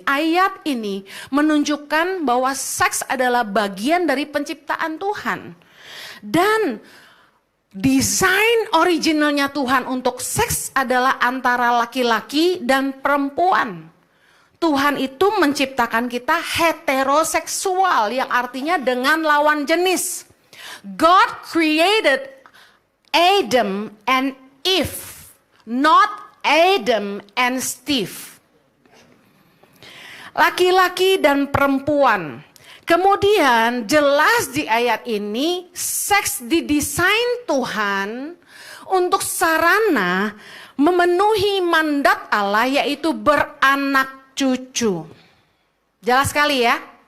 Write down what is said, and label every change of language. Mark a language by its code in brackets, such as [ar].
[id] Ayat ini menunjukkan bahwa seks adalah bagian dari penciptaan Tuhan. Dan desain originalnya Tuhan untuk seks adalah antara laki-laki dan perempuan. Tuhan itu menciptakan kita heteroseksual, yang artinya dengan lawan jenis. [en] God created Adam and Eve, not Adam and Steve. [id] Laki-laki dan perempuan. Kemudian jelas di ayat ini seks didesain Tuhan untuk sarana memenuhi mandat Allah, yaitu beranak cucu. Jelas sekali ya.